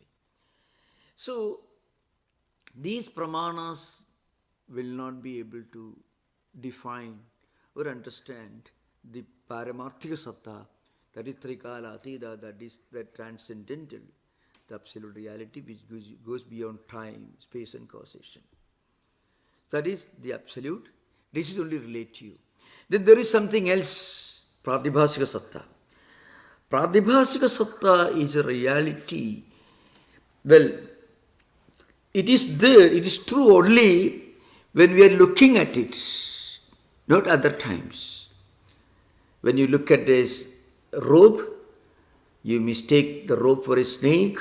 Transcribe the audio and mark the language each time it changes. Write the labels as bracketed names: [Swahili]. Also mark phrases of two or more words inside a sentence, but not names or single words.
[English] So, these pramanas will not be able to define or understand the [Sanskrit] paramarthika satta, [English] that is [Sanskrit] trikala atida, [English] that is the transcendental, the absolute reality which goes beyond time, space and causation. That is the absolute. This is only relative. Then there is something else, [Sanskrit] pratibhasika satta. Pratibhasika satta [English] is a reality. Well, it is there, it is true only when we are looking at it, not other times. When you look at this rope, you mistake the rope for a snake.